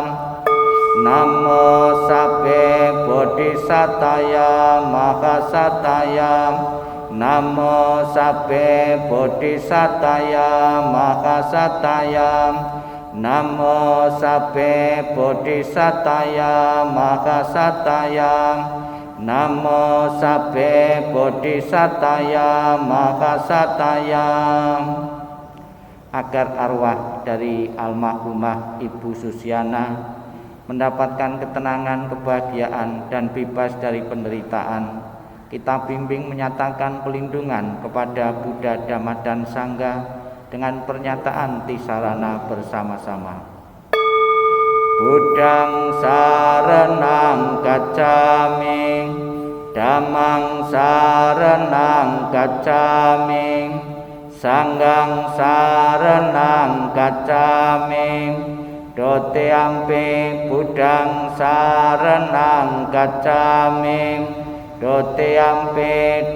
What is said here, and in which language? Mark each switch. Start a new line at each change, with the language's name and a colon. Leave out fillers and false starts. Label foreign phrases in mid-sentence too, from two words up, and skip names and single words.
Pali: Namo Sabbe Bodhisataya Mahasataya, Namo Sabbe Bodhisataya Mahasataya, Namo Sabbe Bodhisataya Mahasataya, Namo Sabbe Bodhisataya Mahasataya.
Indonesian: Agar arwah dari almarhumah Ibu Susiana mendapatkan ketenangan, kebahagiaan, dan bebas dari penderitaan, kita bimbing menyatakan pelindungan kepada Buddha, Dhamma, dan Sangha dengan pernyataan tisarana bersama-sama.
Pali: Buddhang saranang gacchami, Dhammang saranang gacchami, Sanghang saranang gacchami, Dotiyampi Buddhang saranang gacchami, Dotiyampi